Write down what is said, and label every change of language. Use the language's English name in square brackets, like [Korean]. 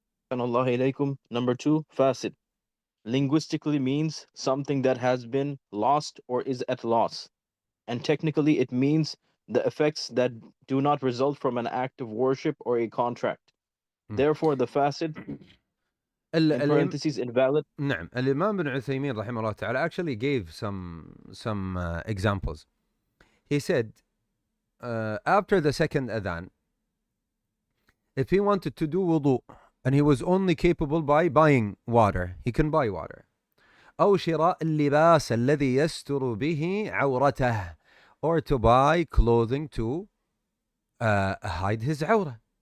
[English] Number 2, fasid. Linguistically means something that has been lost or is at loss. And technically it means the effects that do not result from an act of worship or a contract. Therefore, the fasid, in parentheses, invalid. [Arabic] نعم. الإمام بن عثيمين رحمه الله تعالى [English] actually gave some examples. He said, after the second adhan, if he wanted to do wudu and he was only capable by buying water, he can buy water. [Arabic] أو شراء اللباس الذي يستر به عورته, [English] or to buy clothing to hide his awrah.